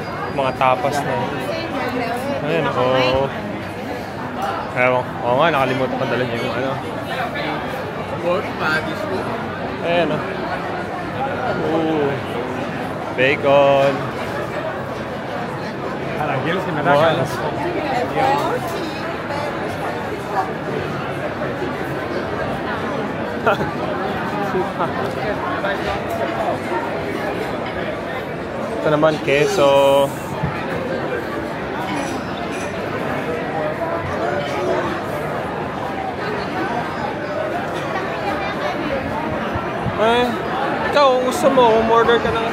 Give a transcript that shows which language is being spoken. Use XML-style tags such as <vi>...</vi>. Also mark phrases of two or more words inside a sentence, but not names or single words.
<tl>Mga tapas na. Ayan, oo. Ewan, oo nga, nakalimutan ko dala niya yung ano. Ayan, oh. Ooh. Bacon.</tl> <es>¿Quieres que me hagas?</es> <tl>Ito naman, queso. Eh, ikaw, kung gusto mo, umorder ka na.</tl>